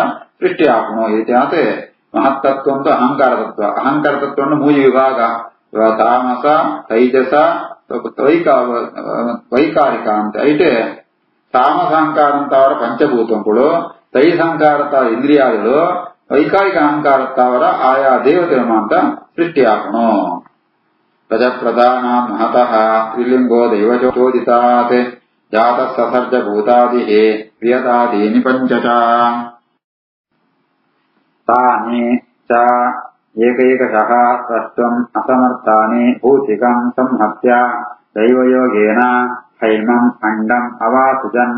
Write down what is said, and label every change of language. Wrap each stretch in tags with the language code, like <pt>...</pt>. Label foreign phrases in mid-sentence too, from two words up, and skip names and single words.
<kn>ಸೃಷ್ಟಿ ಆಪಣು ಈ ರೀತಿ ಆತ ಮಹತ್ತತ್ವ ಅಂತ ಅಹಂಕಾರ ತತ್ವ ಮೂಜಿ ವಿಭಾಗ ತಾಮಸ ತೈಜಸ ವೈಕಾರಿಕ ಅಂತ ಐಟೆ ತಾಮಸಾಂಕಾರ ಅಂತವರ ಪಂಚಭೂತಗಳು, ತೈಜಸಂಕಾರತ ಇಂದ್ರಿಯಾಗಳು, ವೈಕಾರಿಕ ಅಹಂಕಾರತ್ತವರ ಆಯಾ ದೇವತೆಗಳು ಅಂತ ಸೃಷ್ಟಿಯಾಗಣು.</kn> <sa>ರಜಪ್ರಧಾನ ಮಹತಃ ತ್ರಿಲಿಂಗೋ ದೈವಚೋದಿತಾತ್ ಜಾತ ಸಸರ್ಜ ಭೂತಾದಿ ಪ್ರಿಯತಾದೀನಿ ಪಂಚಚ ತಾನಿ ಚ ಏಕೈಕಶಃ ಸ್ರಷ್ಟುಂ ಅಸಮರ್ಥಾನಿ ಭೌತಿಕಂ ಸಂಹತ್ಯ ದೈವಯೋಗೇನ ಹೈಮಂ ಅಂಡಂ ಅವಾಸುಜನ್.</sa>